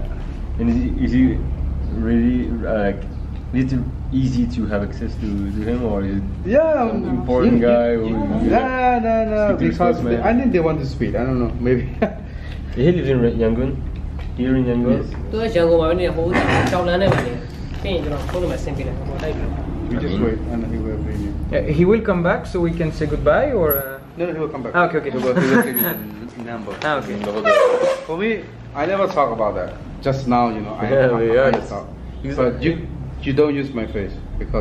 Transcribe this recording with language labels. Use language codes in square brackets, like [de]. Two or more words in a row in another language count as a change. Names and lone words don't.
[en] And is he really like? Is it easy to have access to him, or is it Yeah, some important guy? Or No, speak to his because spokesman? I think they want to speak. I don't know, maybe. He lives in Yangon. Here in Yangon. Yes. [my] သူကရန်ကုန်မှာပဲနေဟိုကြောက်လန်းနဲ့ပဲနေပြီးရင်ကျွန်တော်ဖုန်းနံပါတ်ဆင်းပေးလိုက်ဟိုတိုက်ပြီး [en] We just wait and he will bring you. He will come back so we can say goodbye or. No, he will come back. Ah, okay, okay. He will give you the number. Ah, okay. For me, I never talk about that. Just now, you know, I talk. But you don't use my face because